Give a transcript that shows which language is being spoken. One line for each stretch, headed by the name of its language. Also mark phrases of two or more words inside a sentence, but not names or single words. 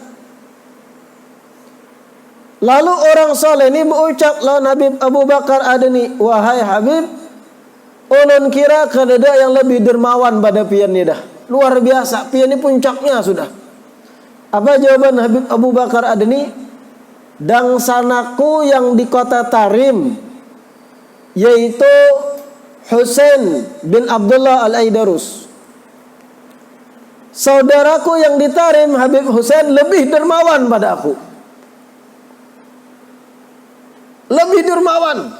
Banjar: Lalu orang soleh ini berucap lawan Habib Abu Bakar Adeni, wahai Habib, ulun kira kadada yang lebih dermawan pada pian ni dah. Luar biasa, pian ni puncaknya sudah.
Indonesian: Apa jawaban Habib Abu Bakar Adeni?
Banjar: Dangsanaku yang di kota Tarim, yaitu Husain bin Abdullah Al-Aidarus.
Indonesian: Saudaraku yang di Tarim, Habib Husain, lebih dermawan pada aku. Lebih dermawan.